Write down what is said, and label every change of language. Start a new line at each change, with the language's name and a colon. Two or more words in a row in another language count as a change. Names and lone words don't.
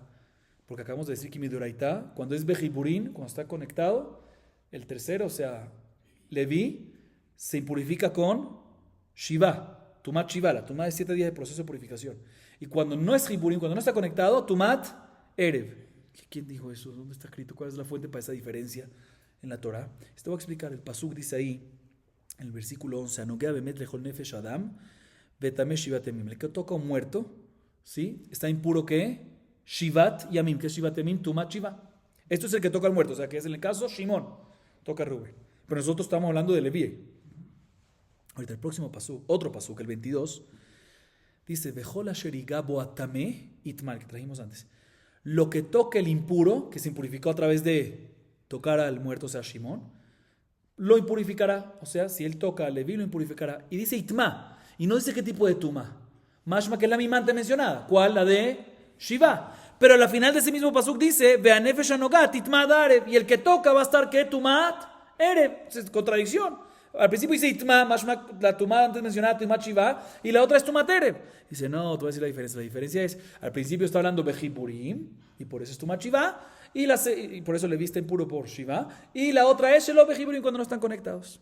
Spanish: Porque acabamos de decir que Midoraita, cuando es Bejiburim, cuando está conectado, el tercero, o sea, Leví, se impurifica con Shiva.
Hebrew: טומאת שבעה,
Spanish: la Tumat de 7 días de proceso de purificación. Y cuando no es Hiburim, cuando no está conectado,
Hebrew: טומאת ערב.
Spanish: ¿Quién dijo eso? ¿Dónde está escrito? ¿Cuál es la fuente para esa diferencia en la Torah? Te voy a explicar. El pasuk dice ahí, en el versículo 11,
Hebrew: הנוגע במת לכל נפש אדם וטמא שבעת ימים.
Spanish: El que toca a un muerto, ¿sí? Está impuro ¿qué?
Hebrew: שבעת ימים.
Spanish: ¿Qué es
Hebrew: שבעת ימים? טומאת שבעה.
Spanish: Esto es el que toca al muerto, o sea que es en el caso Shimón, toca a Rubén. Pero nosotros estamos hablando de Leví. Ahorita el próximo pasuk, otro pasuk, el 22, dice,
Hebrew: וכל אשר יגע בו הטמא יטמא,
Spanish: que trajimos antes. Lo que toque el impuro, que se impurificó a través de tocar al muerto, o sea, Shimón, lo impurificará. O sea, si él toca a Leví, lo impurificará. Y dice itma, y no dice qué tipo de tuma. Mashma, que es la misma antes mencionada. ¿Cuál? La de Shiva. Pero al final de ese mismo pasuk dice,
Hebrew: והנפש הנוגעת תטמא עד הערב,
Spanish: y el que toca va a estar, ¿qué?
Hebrew: טומאת ערב.
Spanish: Es contradicción. Al principio dice
Hebrew: יטמא משמע,
Spanish: la tumá antes mencionada,
Hebrew: טומאת שבעה,
Spanish: y la otra es
Hebrew: טומאת ערב.
Spanish: Dice, no, te voy a decir la diferencia. La diferencia es, al principio está hablando bejiburim, y por eso es
Hebrew: טומאת שבעה,
Spanish: y por eso le viste impuro por shiva, y la otra es
Hebrew: שלא בחיבורים
Spanish: cuando no están conectados.